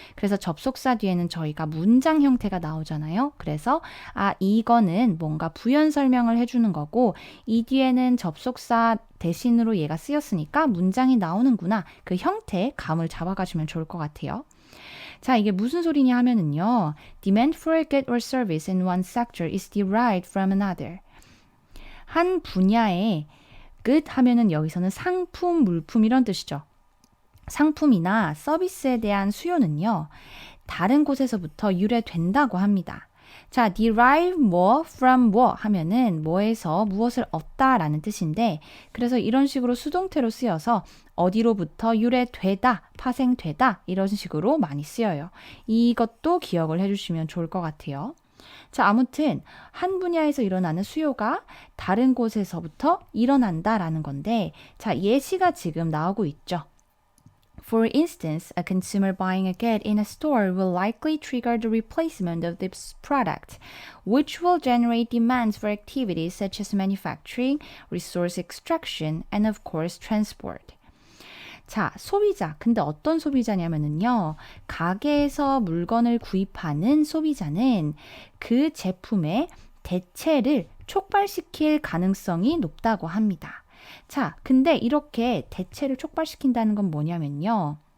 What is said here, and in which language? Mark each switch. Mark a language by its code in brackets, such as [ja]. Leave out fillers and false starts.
[ko] 그래서 접속사 뒤에는 저희가 문장 형태가 나오잖아요. 그래서 이거는 뭔가 부연 설명을 해주는 거고 이 뒤에는 접속사 대신으로 얘가 쓰였으니까 문장이 나오는구나 그 형태의 감을 잡아가시면 좋을 것 같아요. 자, 이게 무슨 소리냐 하면은요. [en] Demand for a good or service in one sector is derived from another. [ko] 한 분야의 good 하면은 여기서는 상품, 물품 이런 뜻이죠. 상품이나 서비스에 대한 수요는요. 다른 곳에서부터 유래된다고 합니다. 자, derive 뭐 from 뭐 하면은 뭐에서 무엇을 얻다라는 뜻인데 그래서 이런 식으로 수동태로 쓰여서 어디로부터 유래되다, 파생되다 이런 식으로 많이 쓰여요. 이것도 기억을 해주시면 좋을 것 같아요. 자, 아무튼 한 분야에서 일어나는 수요가 다른 곳에서부터 일어난다라는 건데 자, 예시가 지금 나오고 있죠. [en] For instance, a consumer buying a good in a store will likely trigger the replacement of this product, which will generate demands for activities such as manufacturing, resource extraction, and of course transport. [ko] 자, 소비자. 근데 어떤 소비자냐면은요, 가게에서 물건을 구입하는 소비자는 그 제품의 대체를 촉발시킬 가능성이 높다고 합니다. 자, 근데 이렇게 대체를 촉발시킨다는 건 뭐냐면요.